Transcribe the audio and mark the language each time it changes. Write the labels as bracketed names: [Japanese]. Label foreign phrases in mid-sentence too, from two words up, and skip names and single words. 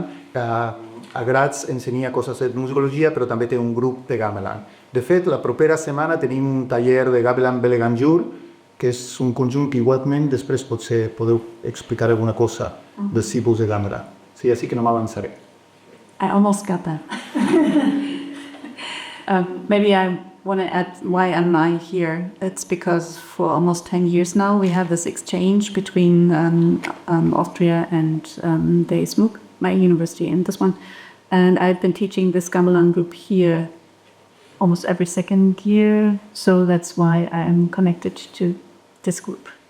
[Catalan] A Graz ensenya coses de musicologia, però també té un grup de Gamelan. De fet, la propera setmana tenim un taller de Gamelan Beleganjur, que és un conjunt que igualment després potser podeu explicar alguna cosa dels tipus de gamelan. Sí, així que no m'avançaré. [English] I almost got that. Maybe I want to add why am I here. It's because for almost 10 years now we have this exchange between Austria and the SMUC, my university, and this one. And I've been teaching this Gamelan group here almost every second year, so that's why I am connected to this group.